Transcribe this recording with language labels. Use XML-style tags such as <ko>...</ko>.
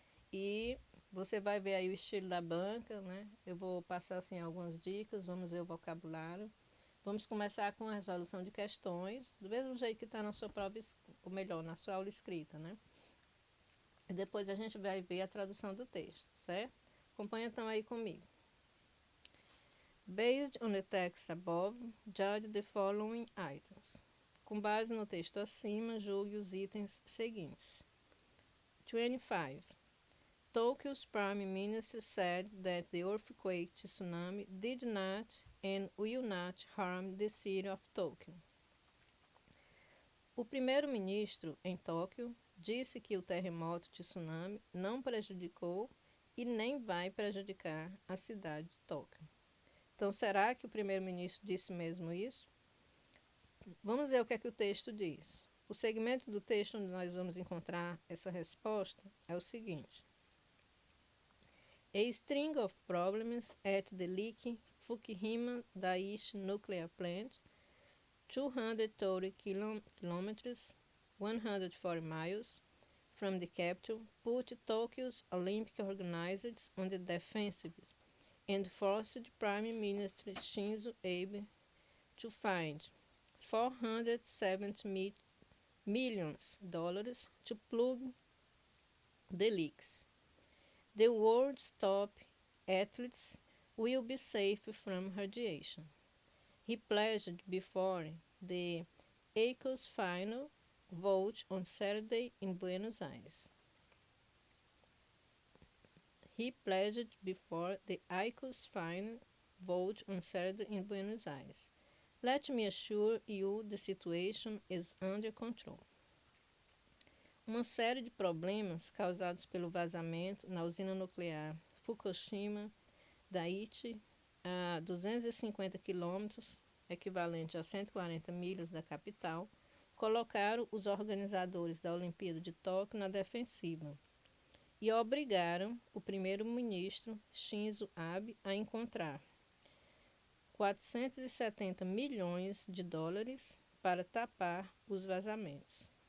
<pt>E você vai ver aí o estilo da banca, né? Eu vou passar assim algumas dicas, vamos ver o vocabulário. Vamos começar com a resolução de questões, do mesmo jeito que está na sua prova, ou melhor, na sua aula escrita, né? E depois a gente vai ver a tradução do texto, certo? Acompanha então aí comigo.</pt> <en>Based on the text above, judge the following items.</en> <pt>Com base no texto acima, julgue os itens seguintes. 25.</pt> <en>Tokyo's Prime Minister said that the earthquake tsunami did not and will not harm the city of Tokyo.</en> <pt>O primeiro-ministro em Tóquio disse que o terremoto tsunami não prejudicou e nem vai prejudicar a cidade de Tóquio. Então, será que o primeiro-ministro disse mesmo isso? Vamos ver o que é que o texto diz. O segmento do texto onde nós vamos encontrar essa resposta é o seguinte.</pt> <en>A string of problems at the leaking Fukushima Daiichi nuclear plant, 230 kilometers, 140 miles from the capital, put Tokyo's Olympic organizers on the defensive and forced Prime Minister Shinzo Abe to find $470 million to plug the leaks. The world's top athletes will be safe from radiation. He pledged before the ICAO's final vote on Saturday in Buenos Aires. He pledged before the ICAO's final vote on Saturday in Buenos Aires. Let me assure you the situation is under control.</en> <pt>Uma série de problemas causados pelo vazamento na usina nuclear Fukushima Daiichi, a 250 quilômetros, equivalente a 140 milhas da capital, colocaram os organizadores da Olimpíada de Tóquio na defensiva e obrigaram o primeiro-ministro Shinzo Abe a encontrar $470 milhões para tapar os vazamentos.</pt>